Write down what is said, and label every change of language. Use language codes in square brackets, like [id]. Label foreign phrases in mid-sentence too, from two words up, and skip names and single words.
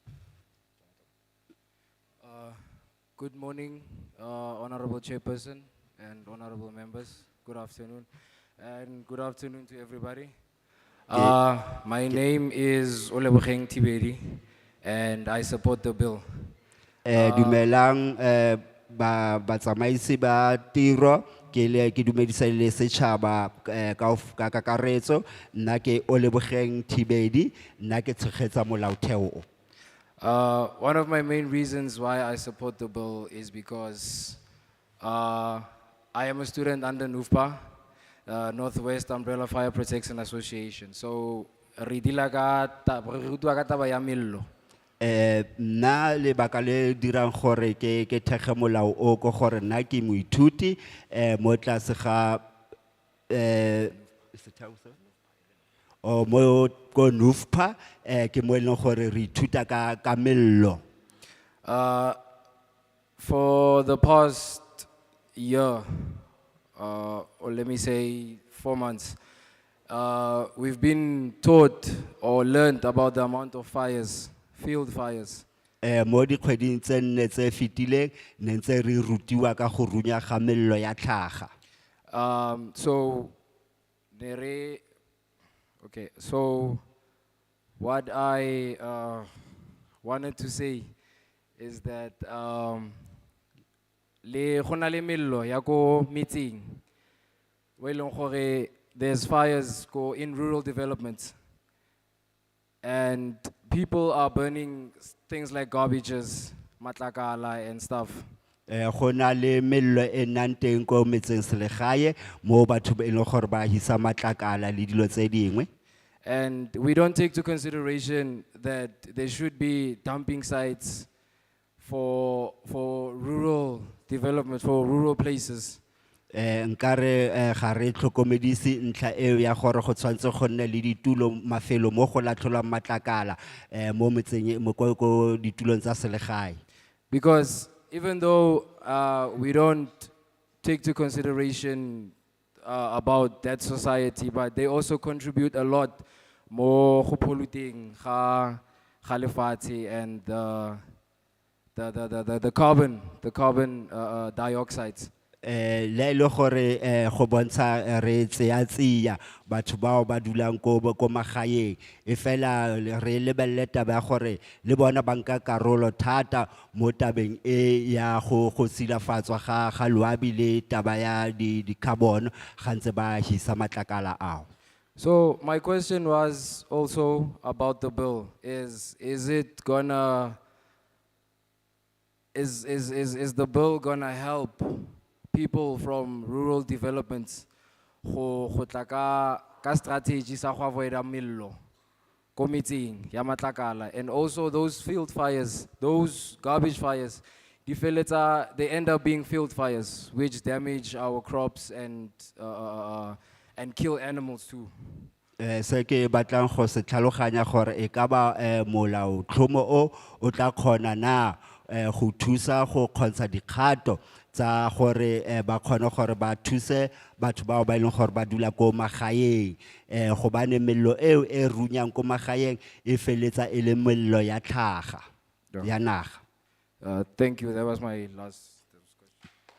[en] Good morning, Honorable Chairperson and honorable members. Good afternoon, and good afternoon to everybody. My name is Mahikeng Tibedi, and I support the bill. [tn] Dumelang batsamaisi ba tiro ke dumedisa le setšhaba ka kakaretso nna ke Mahikeng Tibedi nna ke tshegetsa molaotheo. [en] One of my main reasons why I support the bill is because I am a student under NUFPA, Northwest Umbrella Fire Protection Association. So, [tn] re rutwa ka taba ya mello. Nna lebaka le dirang gore ke thege molao o ko gore nna ke moithuti mo tlase ga o mo ko NUFPA ke mo eleng gore re ithuta ka mello. [en] For the past year, or let me say 4 months, we've been taught or learned about the amount of fires, field fires. [tn] Mo dikgweding tse nne tse fetileng ne ntse re rutiwa ka go runya ga mello ya tlhaga. [en] Okay, so what I wanted to say is that [tn] le gona le mello ya ko metseng we eleng gore [en] there's fires go in rural developments and people are burning things like garbages, matlakala and stuff. [tn] Gona le mello e nnang teng ko metseng selegae mo batho ba eleng gore ba hisa matlakala le dilo tse dingwe. [en] And we don't take to consideration that there should be dumping sites for development, for rural places. [tn] Nkare ga re tlhokomedise ntlha eo ya gore go tshwantse go nne le ditulo mafelo mo go latlholwang matlakala mo metseng mo ko ditulong tsa selegae. [en] Because even though we don't take to consideration about that society, but they also contribute a lot more go polluting [tn] ga lefatshe [en] and the carbon dioxides. [tn] Le ile gore go bontsha re tseya batho bao ba dulang ko magaeng e fela re lebelle taba ya gore le bona ba nka karolo thata mo tabeng e ya go silafatswa ga loabi le taba ya di carbon gantse ba hisa matlakala ao. [en] So my question was also about the bill. Is it gonna is the bill gonna help people from rural developments [tn] go tla ka [en] strategy [tn] sa go [en] avoid [tn] mello ko metseng ya matlakala, [en] and also those field fires, those garbage fires, they end up being field fires which damage our crops and kill animals too. [tn] Se ke batlang go se tlhaloganya gore e ka ba molao tlhomo o tla khona na go thusa go kgontsha dikgato tsa gore ba khone gore ba thuse batho bao ba ileng gore ba dula ko magaeng go bane mello eo e runyang ko magaeng e feletsa e le mello ya tlhaga ya naga. [en] Thank you. That was my last question.